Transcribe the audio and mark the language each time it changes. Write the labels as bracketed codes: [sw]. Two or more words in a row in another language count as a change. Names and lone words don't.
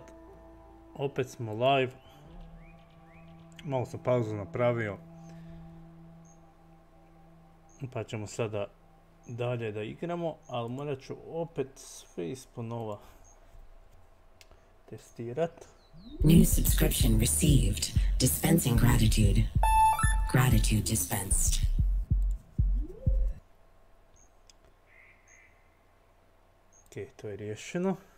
[hr] Opet smo live. Malo sam pauzu napravio. Pa ćemo sada dalje da igramo, ali morat ću opet sve isponova testirat. [en] New subscription received. Dispensing gratitude. Gratitude dispensed. [hr] Ok, to je riješeno.